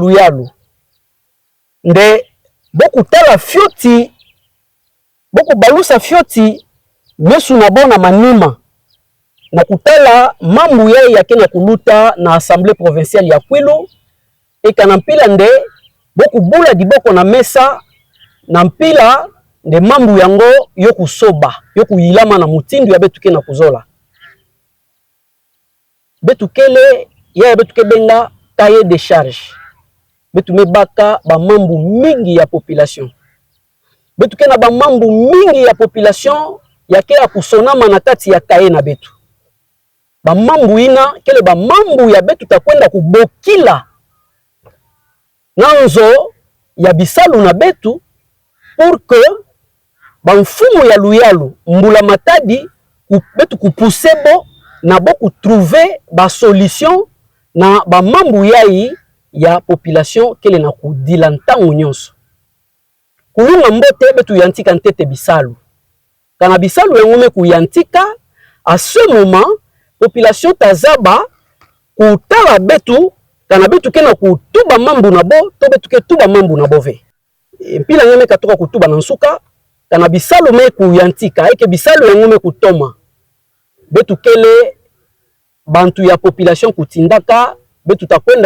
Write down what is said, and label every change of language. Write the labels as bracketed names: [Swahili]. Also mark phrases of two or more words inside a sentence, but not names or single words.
[Kituba (Democratic Republic of Congo)] luyalu nde boku tala fioti boku balusa fioti mesu na bona manima na kutala mambu ya yakena kuluta na [French] assemblée provinciale [Kituba (Democratic Republic of Congo)] ya Kwilu ekana mpila nde boku bula diboko na mesa na mpila nde mambu yango yoku soba yoku yilama na mutindu ya betuke na kuzola betukele ya betuke benga [French] cahier de charge [Kituba (Democratic Republic of Congo)] betu mebaka ba mambu mingi ya population betuke na ba mambu mingi ya population yake ya kusonama na kati ya cahier na betu ba mambu ina kele ba mambu ya betu takwenda kubokila nanzo ya bisalu na betu [French] pour que [Kituba (Democratic Republic of Congo)] ba mfumu ya luyalu mbula matadi betu kupusebo na boku trouver ba solution na ba mambu yai ya population kele na kudila ntango nyonso kulunga mbote betu yantika ntete bisalu kana bisalu yangome kuyantika [French] à ce moment [Kituba (Democratic Republic of Congo)] population tazaba kutala betu kana betu kena kutuba mambu na bo to betu ke tuba mambu na bove mpila ngeme katoka kutuba na nsuka kana bisalu me kuyantika eke bisalu yangome kutoma betu kele bantu ya population kutindaka betu takwenda